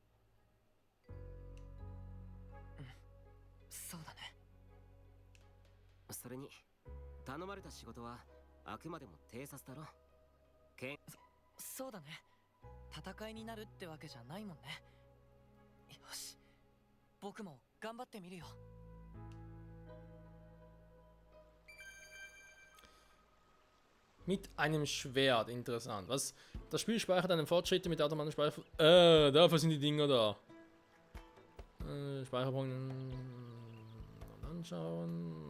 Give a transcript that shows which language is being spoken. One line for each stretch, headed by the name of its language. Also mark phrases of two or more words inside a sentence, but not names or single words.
Japanese: そうだね。それに頼まれた仕事はあくまでも偵察だろ。そうだね。戦いになるってわけじゃないもんね。よし、僕も頑張ってみるよ。
German: Mit einem Schwert, interessant. Was? Das Spiel speichert einen Fortschritt mit automatischen Speicher. Dafür sind die Dinger da. Speicherpunkt. Anschauen.